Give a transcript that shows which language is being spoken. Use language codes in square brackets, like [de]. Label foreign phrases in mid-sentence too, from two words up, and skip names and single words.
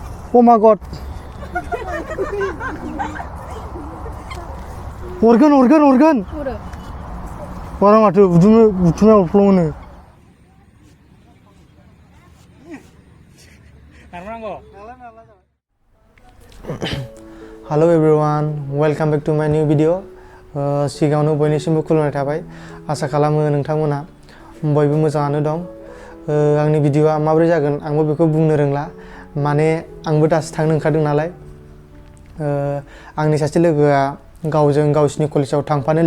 [en] Oh my god. Organ. [id] Orang ada butuhnya overflow ni. [en] Hello everyone, welcome back to my new video. [brx] सिगाङावनो बयनिसिमबो खुलुमनाय थाबाय आसा खालामो नोंथांमोना बयबो मोजाङानो दं आंनि भिडिअआ माबोरै जागोन आंबो बेखौ बुंनो रोंला माने आंबो दासो थांनो ओंखारदों नालाय आंनि सासे लोगोआ गावसिनि कलेजाव थांफानो